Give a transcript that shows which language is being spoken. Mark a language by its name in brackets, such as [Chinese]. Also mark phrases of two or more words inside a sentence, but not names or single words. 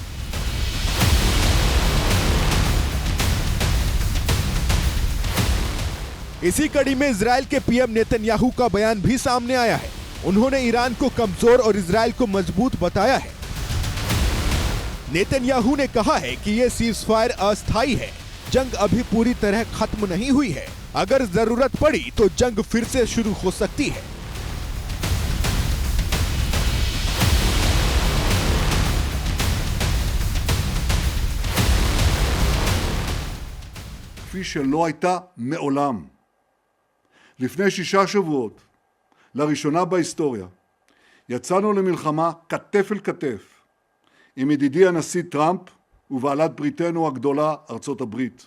[Hindi] इसी कड़ी में इजराइल के पीएम नेतन्याहू का बयान भी सामने आया है। उन्होंने ईरान को कमजोर और इजराइल को मजबूत बताया है। नेतन्याहू ने कहा है कि यह सीजफायर अस्थायी है, जंग अभी पूरी तरह खत्म नहीं हुई है। अगर जरूरत पड़ी तो जंग फिर से शुरू हो सकती है। [Hebrew] כפי שלא הייתה מעולם. לפני 6 שבועות, לראשונה בהיסטוריה, יצאנו למלחמה כתף אל כתף עם ידידי הנשיא טראמפ ובעלת בריתנו הגדולה ארצות הברית.